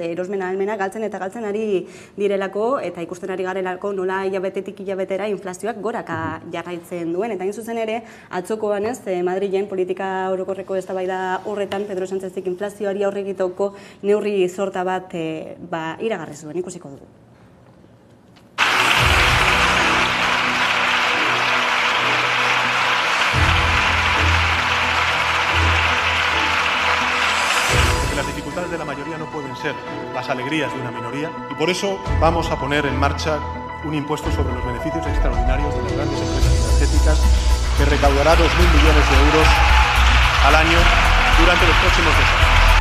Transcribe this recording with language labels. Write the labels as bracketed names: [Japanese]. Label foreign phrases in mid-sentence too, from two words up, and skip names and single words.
[Basque] Erosmen ahalmena galtzen eta galtzen ari direlako eta ikusten ari garelako nola hilabetetik hilabetera inflazioak goraka jarraitzen duen. Eta hain zuzen ere, atzokoan ez, Madrilen politika orokorreko eztabaida horretan Pedro Sánchezik inflazioari aurre egiteko neurri sorta bat iragarri zuen, ikusiko dugu. [Spanish] Las dificultades de la mayoría no pueden ser las alegrías de una minoría y por eso vamos a poner en marcha un impuesto sobre los beneficios extraordinarios de las grandes empresas energéticas que recaudará 2.000 millones de euros al año durante los próximos 2 años.